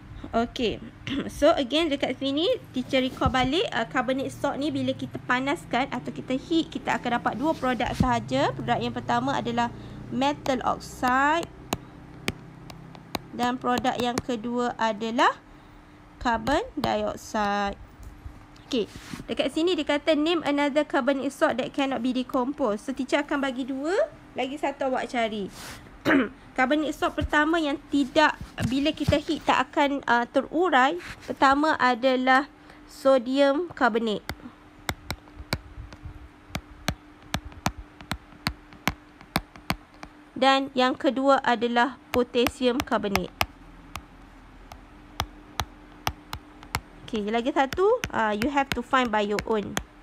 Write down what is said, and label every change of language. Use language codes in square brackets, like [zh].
[ms] Okay. So, again dekat sini, teacher recall balik. Carbonate salt ni bila kita panaskan atau kita heat, kita akan dapat dua produk sahaja. Produk yang pertama adalah metal oxide. Dan produk yang kedua adalah carbon dioxide. Okay. Dekat sini dia kata [en] name another carbonate salt that cannot be decomposed. [ms] So, teacher akan bagi dua. Lagi satu awak cari. Carbonate salt pertama yang tidak, bila kita heat tak akan terurai. Pertama adalah sodium carbonate. Dan yang kedua adalah potassium carbonate. [en] Okay, [ms] lagi satu, [en] you have to find by your own.